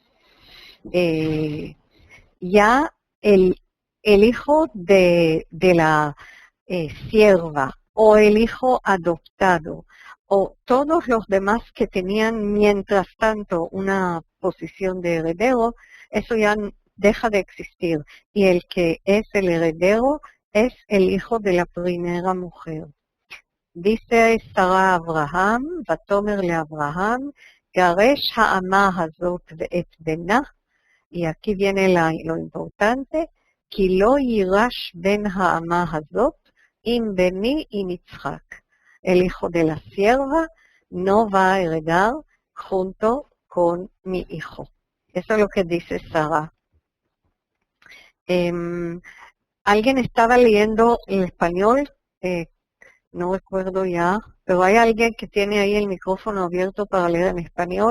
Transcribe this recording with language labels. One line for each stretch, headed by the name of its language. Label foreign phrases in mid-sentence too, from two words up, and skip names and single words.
Spanish: ya el hijo de la sierva o el hijo adoptado o todos los demás que tenían mientras tanto una posición de heredero, eso ya deja de existir. Y el que es el heredero es el hijo de la primera mujer. Dice Sara a Abraham,
Hebrew: ותאמר לאברהם, גרש האמה הזאת ואת בנה,
Spanish: y aquí viene lo importante,
Hebrew: כי לא יירש בן האמה הזאת עם בני עם יצחק.
Spanish: El hijo de la sierva no va a heredar junto con mi hijo. Eso es lo que dice Sara. Alguien estaba leyendo en español, no recuerdo ya, pero hay alguien que tiene ahí el micrófono abierto para leer en español.